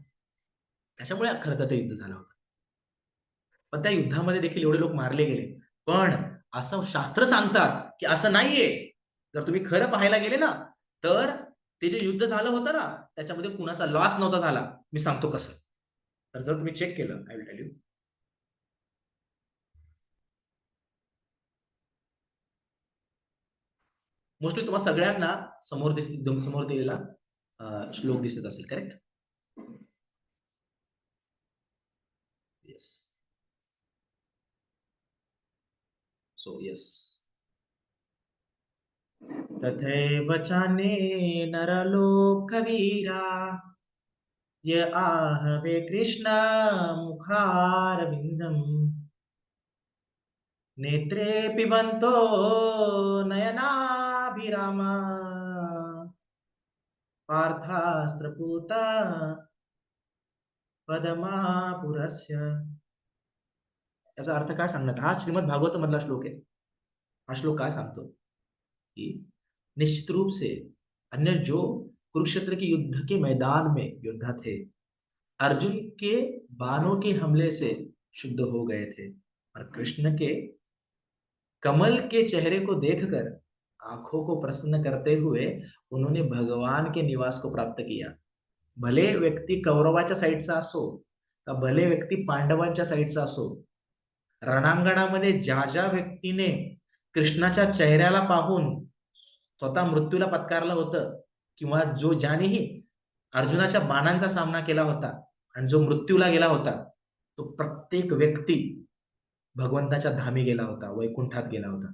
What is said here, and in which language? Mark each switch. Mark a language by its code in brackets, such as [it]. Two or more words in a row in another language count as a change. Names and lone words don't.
[mr] त्याच्यामुळे खरं तर ते युद्ध झालं होतं. पण त्या युद्धामध्ये देखील एवढे लोक मारले गेले. पण असं शास्त्र सांगतात, की असं नाहीये. जर तुम्ही खरं पाहायला गेले ना, तर ते जे युद्ध झालं होतं ना, त्याच्यामध्ये कुणाचा लॉस नव्हता झाला. मी सांगतो कसं. तर जर तुम्ही चेक केलं, [en] I will tell you. [mr] मोस्टली तुम्हाला सगळ्यांना समोर दिलेला श्लोक दिसत असेल, करेक्ट? [en] येस. So yes. [sa] तथैव चान्ये नरलोकवीरा य आहवे कृष्ण मुखारविन्दम् नेत्रे पिबन्तो नयनाभिरामा पार्थास्त्रपूता पदमापुरस्य. [mr] याचा अर्थ काय सांगण्यात, हा श्रीमद भागवत मधला श्लोक आहे. हा श्लोक काय सांगतो, की [hi] निश्चित रूप से अन्य जो कुरुक्षेत्र के युद्ध के मैदान में योद्धा थे, अर्जुन के बाणों के हमले से शुद्ध हो गए थे और कृष्ण के कमल के चेहरे को देखकर आंखों को प्रसन्न करते हुए उन्होंने भगवान के निवास को प्राप्त किया. [mr] भले व्यक्ती कौरवाच्या साईडचा असो का भले व्यक्ती पांडवांच्या साईडचा असो, रणांगणामध्ये ज्या ज्या व्यक्तीने कृष्णाच्या चेहऱ्याला पाहून स्वतः मृत्यूला पत्कारलं होतं किंवा ज्यानेही अर्जुनाच्या बाणांचा सामना केला होता आणि जो मृत्यूला गेला होता, तो प्रत्येक व्यक्ती भगवंताच्या धामी गेला होता, वैकुंठात गेला होता.